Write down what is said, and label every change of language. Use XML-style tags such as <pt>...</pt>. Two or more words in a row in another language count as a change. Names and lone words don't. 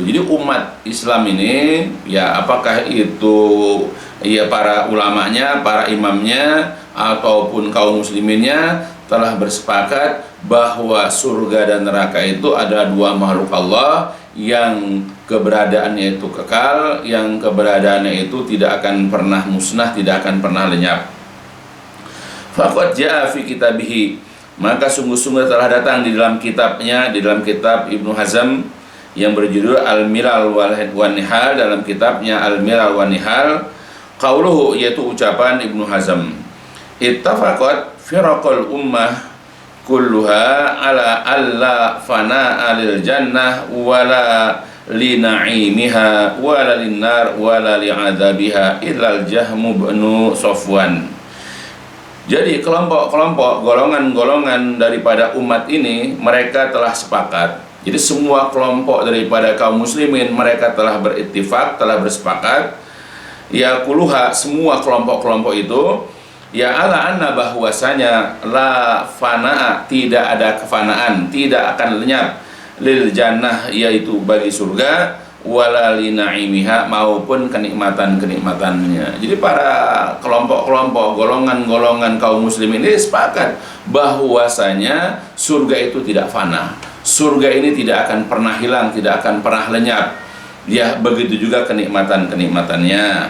<id>Jadi umat Islam ini ya apakah itu ya para ulamanya, para imamnya ataupun kaum musliminnya telah bersepakat bahwa surga dan neraka itu adalah dua makhluk Allah yang keberadaannya itu kekal, yang keberadaannya itu tidak akan pernah musnah, tidak akan pernah lenyap.</id> <ar>فقد جاء في كتابه,</ar> <id>maka sungguh-sungguh telah datang di dalam kitabnya, di dalam kitab Ibnu Hazm yang berjudul Al-Milal wan Nihal, dalam kitabnya Al-Milal wan Nihal, qauluhu, yaitu ucapan Ibnu Hazm,</id> <ar>اتفقت فرق الأمة كلها على ألا فناء للجنة ولا لنعيمها ولا للنار ولا لعذابها إلا</ar> <id>al-Jahmu bin Safwan. Jadi kelompok-kelompok, golongan-golongan daripada umat ini mereka telah sepakat. Jadi semua kelompok daripada kaum muslimin mereka telah berittifaq, telah bersepakat. Ya kuluha, semua kelompok-kelompok itu ya</id> <ar>على أن,</ar> <id>bahwasanya</id> <ar>لا فناء,</ar> <id>tidak ada kefanaan, tidak akan lenyap,</id> <ar>للجنة,</ar> <id>yaitu bagi surga,</id> <ar>ولا لنعيمها,</ar> <id>maupun kenikmatan-kenikmatannya. Jadi para kelompok-kelompok, golongan-golongan kaum muslimin ini sepakat bahwasanya surga itu tidak fana. Surga ini tidak akan pernah hilang, tidak akan pernah lenyap. Ya, begitu juga kenikmatan-kenikmatannya.</id>